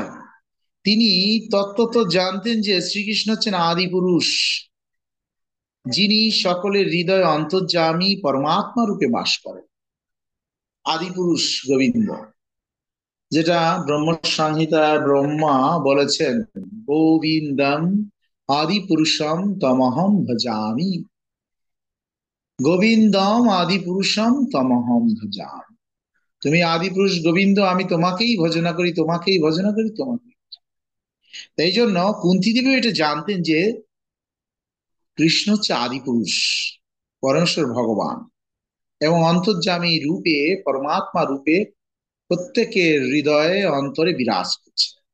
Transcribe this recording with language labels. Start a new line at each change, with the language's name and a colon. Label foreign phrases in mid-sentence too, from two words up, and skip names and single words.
Bangla: তিনি তত্ত্বত জানতেন যে শ্রীকৃষ্ণ হচ্ছেন আদি পুরুষ, যিনি সকলের হৃদয় অন্তর্যামী পরমাত্মা রূপে বাস করেন। আদি পুরুষ গোবিন্দ, যেটা ব্রহ্ম সংহিতায় ব্রহ্মা বলেছেন,
Sanskrit: গোবিন্দম আদি পুরুষম তমহম ভজামি। গোবিন্দম আদি পুরুষম তমহম ভজামি।
Bangla: তুমি আদি পুরুষ গোবিন্দ, আমি তোমাকেই ভজনা করি, তোমাকেই ভজনা করি, তোমাকে। এই জন্য কুন্তী দেবী এটা জানতেন যে কৃষ্ণ হচ্ছে আদি পুরুষ, পরমেশ্বর ভগবান, এবং অন্তর্যামী রূপে পরমাত্মা রূপে প্রত্যেকের হৃদয়ে অন্তরে বিরাজ করছে।